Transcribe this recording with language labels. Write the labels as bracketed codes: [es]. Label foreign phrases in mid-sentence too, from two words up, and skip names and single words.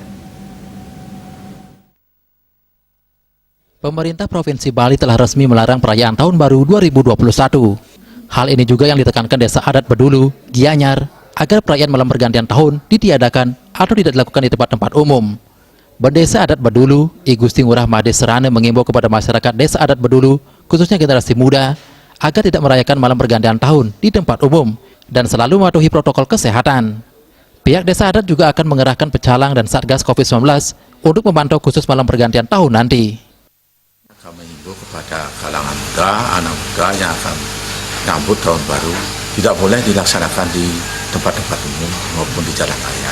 [id] Pemerintah Provinsi Bali telah resmi melarang perayaan Tahun Baru 2021. Hal ini juga yang ditekankan Desa Adat Bedulu, Gianyar, agar perayaan malam pergantian tahun ditiadakan atau tidak dilakukan di tempat-tempat umum. Bendesa Adat Bedulu, I Gusti Ngurah Made Serane mengimbau kepada masyarakat Desa Adat Bedulu, khususnya generasi muda, agar tidak merayakan malam pergantian tahun di tempat umum dan selalu mematuhi protokol kesehatan. Pihak Desa Adat juga akan mengerahkan pecalang dan Satgas COVID-19 untuk memantau khusus malam pergantian tahun nanti. Kami himbau kepada kalangan muda, anak muda yang akan menyambut tahun baru tidak boleh dilaksanakan di tempat-tempat umum maupun di jalan raya.